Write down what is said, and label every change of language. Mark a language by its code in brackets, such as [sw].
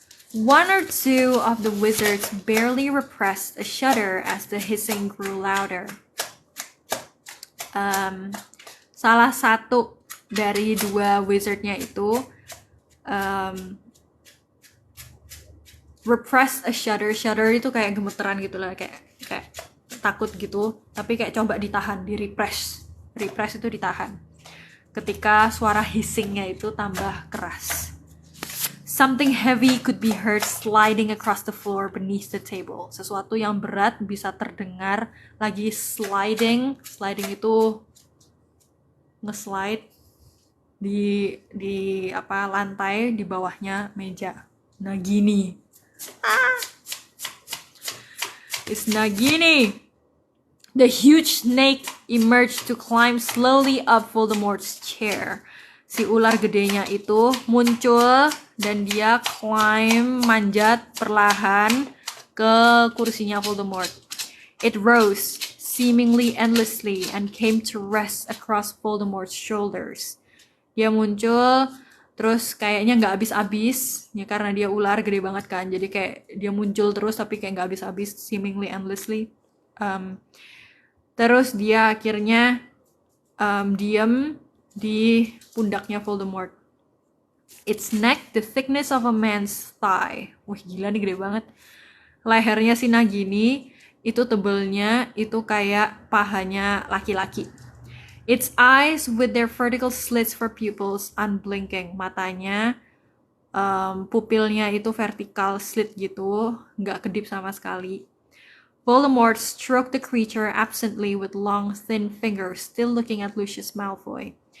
[en] One or two of the wizards barely repressed a shudder as the hissing grew louder. [id] Salah satu dari dua wizardnya itu [en] repress a shudder. [id] Shudder itu kayak gemeteran gitu lah, kayak takut gitu, tapi kayak coba ditahan, di repress itu ditahan ketika suara hissingnya itu tambah keras. [en] Something heavy could be heard sliding across the floor beneath the table. [id] Sesuatu yang berat bisa terdengar lagi sliding itu nge-slide di lantai di bawahnya meja. [en] Nagini. It's Nagini. The huge snake emerged to climb slowly up Voldemort's chair. [id] Si ular gedenya itu muncul dan dia manjat perlahan ke kursinya Voldemort. [en] It rose seemingly endlessly and came to rest across Voldemort's shoulders. [id] Dia muncul terus kayaknya nggak habis-habis ya, karena dia ular gede banget kan, jadi kayak dia muncul terus tapi kayak nggak habis-habis, [en] seemingly endlessly. [id] Terus dia akhirnya diam di pundaknya Voldemort. [en] Its neck the thickness of a man's thigh. [id] Wah gila nih, gede banget. Lehernya si Nagini itu tebelnya itu kayak pahanya laki-laki. [en] Its eyes with their vertical slits for pupils unblinking. [id] Matanya, pupilnya itu vertikal slit gitu, nggak kedip sama sekali. [en] Voldemort stroked the creature absently with long, thin fingers, still looking at Lucius Malfoy.